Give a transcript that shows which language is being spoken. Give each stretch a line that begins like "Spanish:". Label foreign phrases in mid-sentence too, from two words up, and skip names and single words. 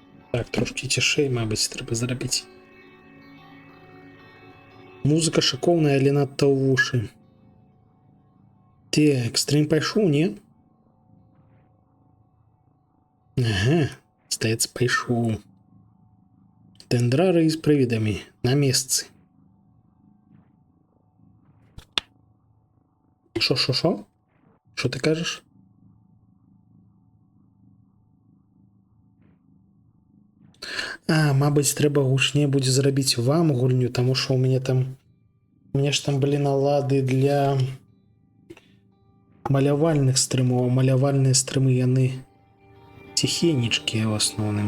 Belarusian: Так, трошки цішэй, мабыць, трэба зрабіць. Музыка шыкоўная, але надта ў вушы. Так, стрим пайшоў, не? Ага, здаецца, пайшоў. Дендрары з прывідамі на месцы.
Ukrainian: Шо? Що ти кажеш?
Belarusian: Мабыць, трэба гучней будзе зрабіць вам гульню, таму што у мяне ж там былі налады для малявальных стрымаў, малявальныя стрымы яны ціхенечкія ў асноўным.